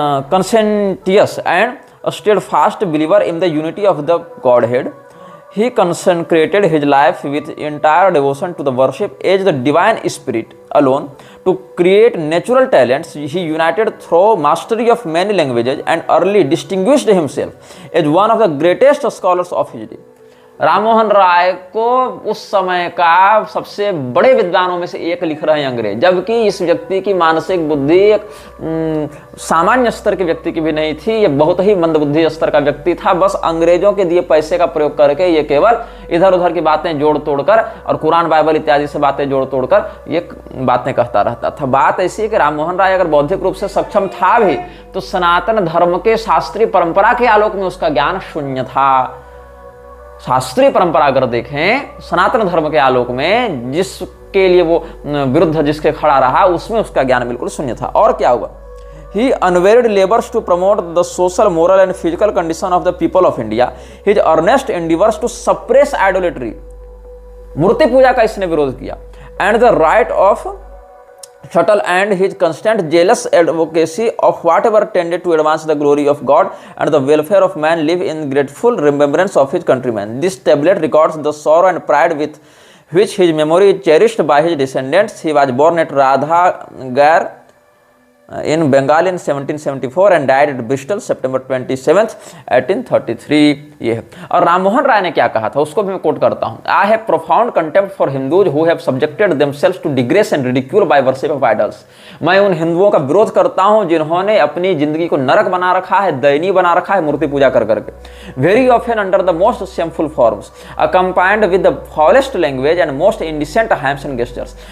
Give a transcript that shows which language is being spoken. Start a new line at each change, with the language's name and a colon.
English: Conscientious and steadfast believer in the unity of the godhead, he consecrated his life with entire devotion to the worship as the divine spirit alone. To create natural talents, he united through mastery of many languages and early distinguished himself as one of the greatest scholars of his day.
Hindi: Ram Mohan Roy को उस समय का सबसे बड़े विद्वानों में से एक लिख रहे हैं अंग्रेज, जबकि इस व्यक्ति की मानसिक बुद्धि एक सामान्य स्तर के व्यक्ति की भी नहीं थी। ये बहुत ही मंदबुद्धि स्तर का व्यक्ति था। बस अंग्रेजों के दिए पैसे का प्रयोग करके ये केवल इधर उधर की बातें जोड़ तोड़कर और कुरान बाइबल इत्यादि से बातें जोड़ तोड़कर ये बातें कहता रहता था। बात ऐसी है कि राम मोहन राय अगर बौद्धिक रूप से सक्षम था भी तो सनातन धर्म के शास्त्रीय परंपरा के आलोक में उसका ज्ञान शून्य था। शास्त्रीय परंपरा अगर देखें सनातन धर्म के आलोक में, जिसके लिए वो विरुद्ध जिसके खड़ा रहा, उसमें उसका ज्ञान बिल्कुल शून्य था। और क्या हुआ?
English: He unwearied labors to promote the social, moral and physical condition of the people of India. His earnest endeavors to suppress idolatry,
Hindi: मूर्ति पूजा का इसने विरोध किया,
English: and the right of shuttle, and his constant jealous advocacy of whatever tended to advance the glory of God and the welfare of man live in grateful remembrance of his countrymen. This tablet records the sorrow and pride with which his memory is cherished by his descendants. He was born at Radhagar in Bengal in 1774 and died at Bristol September 27th, 1833.
Hindi: ये है। और राममोहन राय ने क्या कहा था उसको भी मैं कोट करता हूं,
English: I have profound contempt for Hindus who have subjected themselves to degrade and ridicule by worship of idols.
Hindi: मैं उन हिंदुओं का विरोध करता हूं जिन्होंने अपनी जिंदगी को नरक बना रखा है, दयनीय बना रखा है मूर्ति पूजा कर करके।
English: Very often under the most shameful forms accompanied with the foulest language and most indecent hymns and gestures.